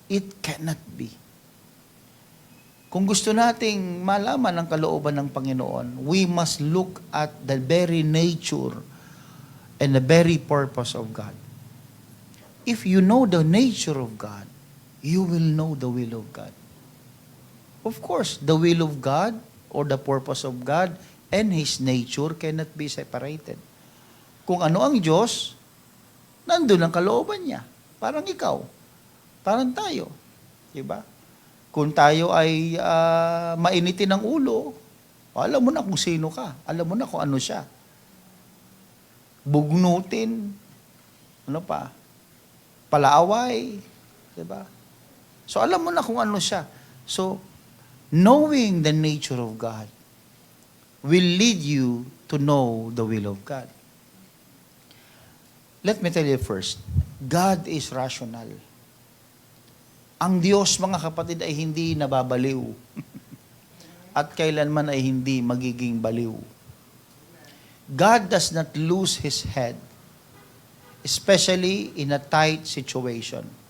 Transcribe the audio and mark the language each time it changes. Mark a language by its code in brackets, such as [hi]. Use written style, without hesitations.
[en] It cannot be. [tl] Kung gusto nating malaman ang kalooban ng Panginoon, [en] we must look at the very nature and the very purpose of God. If you know the nature of God, you will know the will of God. Of course, the will of God or the purpose of God and His nature cannot be separated. [tl] Kung ano ang Diyos, nandun ang kalooban niya. Parang ikaw, parang tayo. Diba? Kung tayo ay mainitin ng ulo, alam mo na kung sino ka. Alam mo na kung ano siya. Bugnutin, ano pa, palaaway, diba? So alam mo na kung ano siya. [en] So, knowing the nature of God will lead you to know the will of God. Let me tell you first, God is rational. [tl] Ang Diyos, mga kapatid, ay hindi nababaliw. At kailanman ay hindi magiging baliw. [en] God does not lose His head, especially in a tight situation.